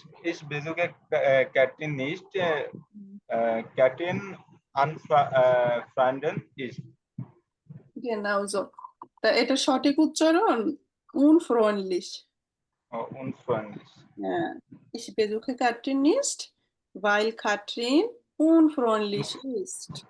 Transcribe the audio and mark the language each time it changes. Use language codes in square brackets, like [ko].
[de] Ich besuche Katrin nicht. Katrin unfreundlich ist. Genau so. [bn] তা এটা সঠিক উচ্চারণ unfreundlich। [de] Unfreundlich. হ্যাঁ, ich besuche Katrin nicht, weil Katrin unfreundlich ist.